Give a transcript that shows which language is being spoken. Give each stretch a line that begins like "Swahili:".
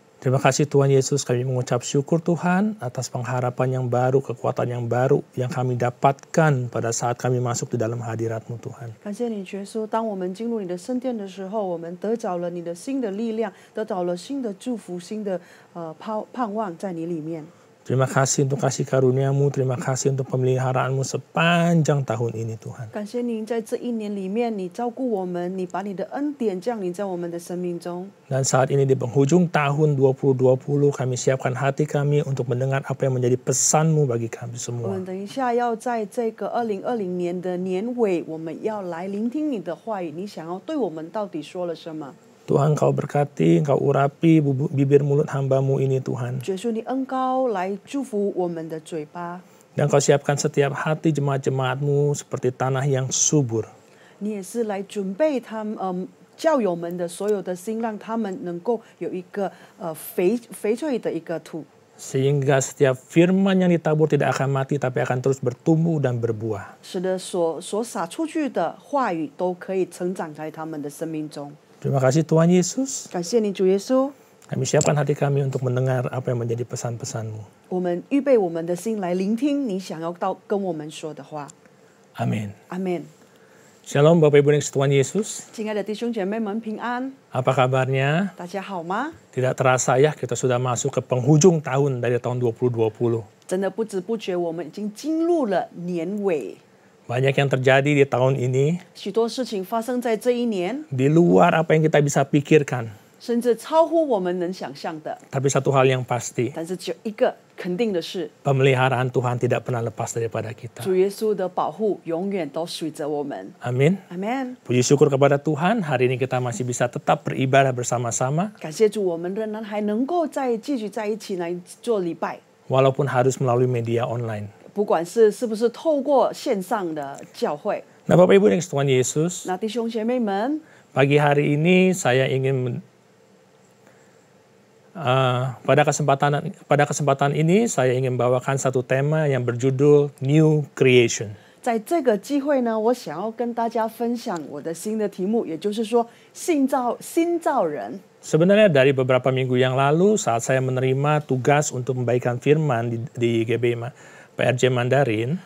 Indonesian: Terima kasih Tuhan Yesus, kami mengucap syukur Tuhan atas pengharapan yang baru, kekuatan yang baru yang kami dapatkan pada saat kami masuk di dalam hadirat-Mu Tuhan.
Chinese: 感谢你，耶稣。当我们进入你的圣殿的时候，我们得着了你的新的力量，得着了新的祝福，新的盼望在你里面。
Indonesian: Terima kasih untuk kasih karunia-Mu, terima kasih untuk pemeliharaan-Mu sepanjang tahun ini Tuhan.
Chinese: 感谢您在这一年里面，你照顾我们，你把你的恩典降临在我们的生命中。
Indonesian: Dan saat ini di penghujung tahun 2020 kami siapkan hati kami untuk mendengar apa yang menjadi pesan-Mu bagi kami
Chinese: 我
Indonesian: semua.
Chinese: 们等一下要在这个2020年的年尾，我们要来聆听你的话语，你想要对我们到底说了什么？
Indonesian: Tuhan Kau berkati, Kau urapi bibir mulut hamba-Mu ini Tuhan.
Chinese: 耶稣，你恩膏来祝福我们的嘴巴，
Indonesian: Dan Kau siapkan setiap hati jemaat-jemaat-Mu seperti tanah yang subur.
Chinese: 你也是来准备他们教友们的所有的心，让他们能够有一个肥翠的一个土。
Indonesian: Sehingga setiap firman yang ditabur tidak akan mati tapi akan terus bertumbuh dan berbuah.
Chinese: 使得所撒出去的话语都可以成长在他们的生命中。
Indonesian: Terima kasih Tuhan Yesus.
Chinese: 感谢你，主耶稣。
Indonesian: Kami siapkan hati kami untuk mendengar apa yang menjadi pesan-pesan-Mu.
Chinese: 我们预备我们的心来聆听你想要跟我们说的话。
Indonesian: Amin.
Chinese: 阿门。
Indonesian: Shalom Bapak Ibu yang Tuhan Yesus.
Chinese: 亲爱的弟兄姐妹们，平安，
Indonesian: Apa kabarnya?
Chinese: 大家好吗？
Indonesian: Tidak terasa ya kita sudah masuk ke penghujung tahun dari tahun 2020.
Chinese: 真的不知不觉，我们已经进入了年尾。
Indonesian: Banyak yang terjadi di tahun ini
Chinese: 许多事情发生在这一年，
Indonesian: di luar apa yang kita bisa pikirkan.
Chinese: 甚至超乎我们能想象的。
Indonesian: Tapi satu hal yang pasti,
Chinese: 但是只有一个肯定的是，
Indonesian: pemeliharaan Tuhan tidak pernah lepas daripada kita.
Chinese: 主耶稣的保护永远都随着我们。
Indonesian: Amin.
Chinese: 阿门。
Indonesian: Puji syukur kepada Tuhan, hari ini kita masih bisa tetap beribadah bersama-sama,
Chinese: 感谢主，我们仍然还能够继续在一起来做礼拜，
Indonesian: walaupun harus melalui media online.
Chinese: 不管是不是透过线上的教会。
Indonesian: Nah Bapak Ibu yang Tuhan Yesus,
Chinese: 那弟兄姐妹们，
Indonesian: pagi hari ini saya ingin pada kesempatan ini saya ingin bawakan satu tema yang berjudul New Creation.
Chinese: 在这个机会呢，我想要跟大家分享我的新的题目，也就是说新造人。
Indonesian: Sebenarnya dari beberapa minggu yang lalu saat saya menerima tugas untuk membagikan firman di PRJ Mandarin,